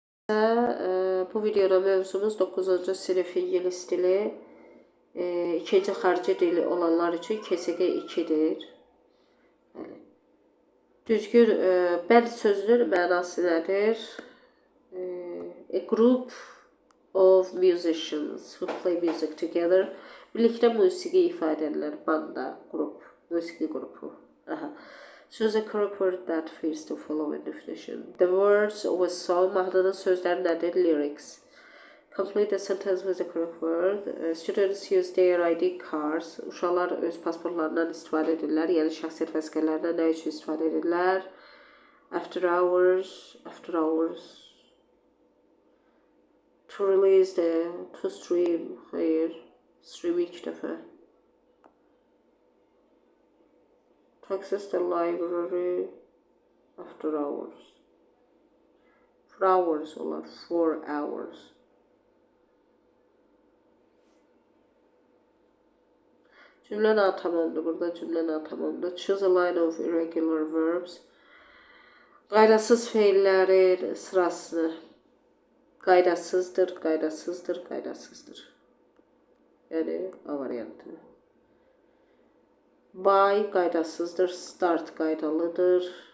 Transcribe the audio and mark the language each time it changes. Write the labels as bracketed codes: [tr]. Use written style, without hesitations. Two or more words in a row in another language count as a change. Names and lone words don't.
[az] Bu videoda mövzumuz 9-cu sinif ingilis dili, ikinci xarici dili olanlar üçün KSG 2-dir. Düzgün bənd sözünün mənası nədir? [en] A group of musicians who play music together. [az] Birlikdə musiqi ifadə edilir. Banda, grup, musiqi qrupu. [en] Choose a correct word that fits the following definition. The words of a song, [az] mahnının sözləri nədir? [en] Lyrics. Complete the sentence with the correct word. Students use their ID cards. [az] Uşaqlar öz pasportlarından istifadə edirlər. Yəni şəxsiyyət vəsiqələrindən nə üçün istifadə edirlər? [en] After hours. To release to stream. Hayır. [az] Stream ilk dəfə. [en] To access the library after hours. For hours olar. 4 hours. [az] Cümlə natamamdır. Burada cümlə natamamdır. [en] Choose a line of irregular verbs. [az] Qaydasız feillərin sırasını. Qaydasızdır. Yəni A variantı. Buy qaydasızdır. Start qaydalıdır.